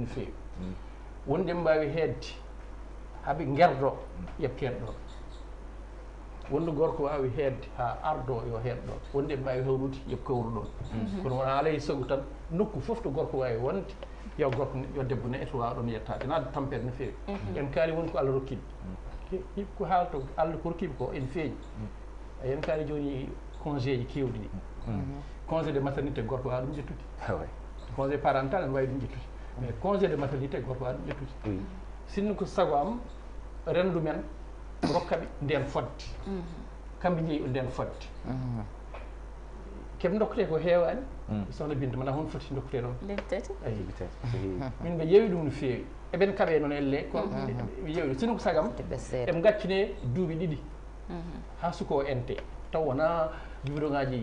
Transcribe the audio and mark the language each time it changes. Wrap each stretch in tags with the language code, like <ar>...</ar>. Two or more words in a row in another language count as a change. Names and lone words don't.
<ff>feewi wonde mbawi hedde haaɓe guerdo yebkeɗe ɗon wonde gorko wawi hedde ha ardo yo heɗɗo wonde mbawi hawrude yob kawru ɗon kono wona alay saago tan nokku foof to gorko wawi wonde yo gorko yo debbo ne to wawa ɗon yettade ena tampere no feewi en kaali woni ko Allah rokkiɓe ko haalto Allah ko rokkiɓe ko en feeñi en kaali joni congé ji kewɗi ɗi</ff> <fr>congé de maternité</fr> <ff>gorko wawa ɗum ƴettude</ff> <fr>congé parental</fr> <ff>en wawi ɗum ƴettude mais</ff> <fr>congé de maternité</fr> <ff>gorko wawa ɗum ƴettude sinno ko sago am rendu men rokkaɓe nden fodde kamɓe jeeyi o nden fodde keɓe dokkete ko heewani sohna Binta mana hono foti dokkete ɗon ayi min ɓe ƴeewi ɗum no feewi eɓen kaɓe noon elle kono ɓe ƴeewi ɗum sino ko sagam eɓe gaccine duuɓi ɗiɗi ha suko ente taw wona biberon ngaji</ff>